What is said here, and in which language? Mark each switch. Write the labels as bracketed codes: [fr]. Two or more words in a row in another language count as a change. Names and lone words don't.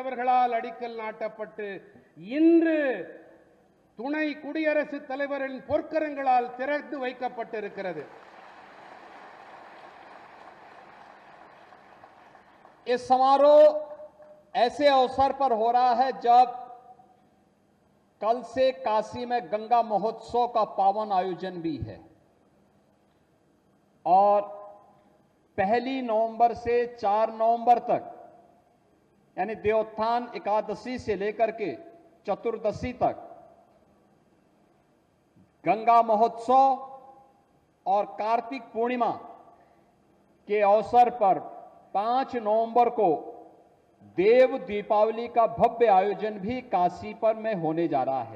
[ta] அவர்களால் அடிக்கல் நாட்டப்பட்டு இன்று துணை குடியரசுத் தலைவரின் பொற்கரங்களால் திறந்து வைக்கப்பட்டிருக்கிறது. [hi] ये समारोह ऐसे अवसर पर हो रहा है जब कल से काशी में गंगा महोत्सव का पावन आयोजन भी है और 1 नवंबर से 4 नवंबर तक यानी देवोत्थान एकादशी से लेकर के चतुर्दशी तक गंगा महोत्सव और कार्तिक पूर्णिमा के अवसर पर 5 नवंबर को देव दीपावली का भव्य आयोजन भी काशी पर में होने जा रहा है।